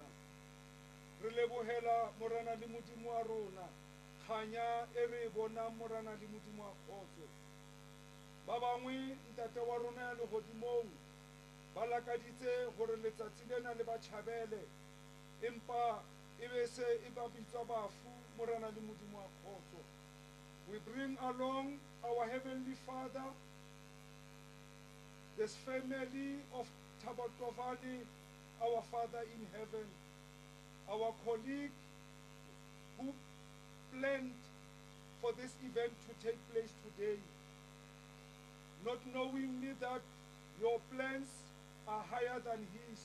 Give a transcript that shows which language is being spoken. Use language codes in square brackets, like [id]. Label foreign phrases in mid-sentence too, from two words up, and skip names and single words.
[st] Re lebohela morena le modimo wa rona, kganya e re bona morena le modimo wa kgotso. Ba bangwe ntate wa rona ya lehodimong ba lakaditse hore letsatsi lena le ba tjhabele, empa e be se e ba bitswa bafu morena le modimo wa kgotso. [en] We bring along our Heavenly Father, this family of Tabatovani, our Father in heaven, our colleague who planned for this event to take place today, not knowing that your plans are higher than his.